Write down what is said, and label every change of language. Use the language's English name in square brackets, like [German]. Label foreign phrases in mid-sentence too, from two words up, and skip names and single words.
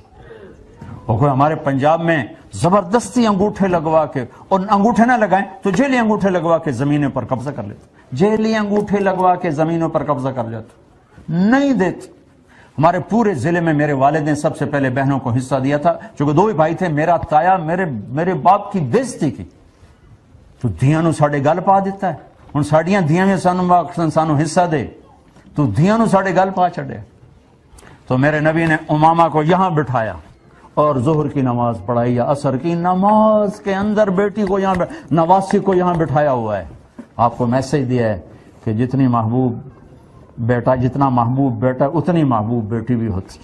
[Urdu] اور کوئی ہمارے پنجاب میں زبردستی انگوٹھے لگوا کے، اور انگوٹھے نہ لگائیں تو جیلی انگوٹھے لگوا کے زمینوں پر قبضہ کر لیتے، جیلی انگوٹھے لگوا کے زمینوں پر قبضہ کر لیتے، نہیں دیتے۔ ہمارے پورے ضلع میں میرے والد نے سب سے پہلے بہنوں کو حصہ دیا تھا، چونکہ دو ہی بھائی تھے، میرا تایا میرے باپ کی بےزتی کی تو [Punjabi] دھیاں نو ساڑے گل پا دیتا ہے، ہن ساڑیاں دھیاں میں سانو حصہ دے تو دھیاں نو ساڑے گل پا چڑھے۔ [Urdu] تو میرے نبی نے امامہ کو یہاں بٹھایا اور ظہر کی نماز پڑھائی، یا عصر کی نماز کے اندر بیٹی کو یہاں، نواسی کو یہاں بٹھایا ہوا ہے۔ آپ کو میسج دیا ہے کہ جتنا محبوب بیٹا اتنی محبوب بیٹی بھی ہوتی۔